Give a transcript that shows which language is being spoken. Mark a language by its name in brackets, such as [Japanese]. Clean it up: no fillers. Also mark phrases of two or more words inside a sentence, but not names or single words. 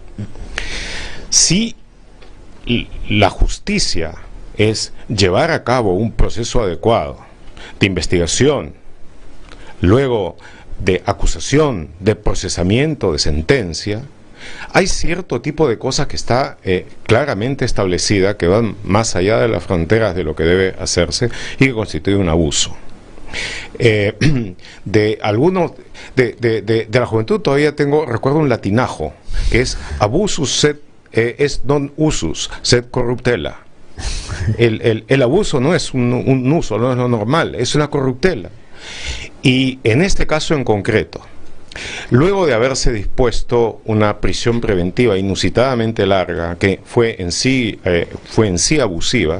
[Spanish] Si la justicia es llevar a cabo un proceso adecuado de investigación, luego de acusación, de procesamiento, de sentencia, hay cierto tipo de cosas que está claramente establecida, que van más allá de las fronteras de lo que debe hacerse y que constituye un abuso. De la juventud todavía recuerdo un latinajo, que es [Latin] abusus sed est non usus, sed corruptela. [Spanish] El abuso no es un uso, no es lo normal, es una corruptela. Y en este caso en concreto, luego de haberse dispuesto una prisión preventiva inusitadamente larga, que fue en sí abusiva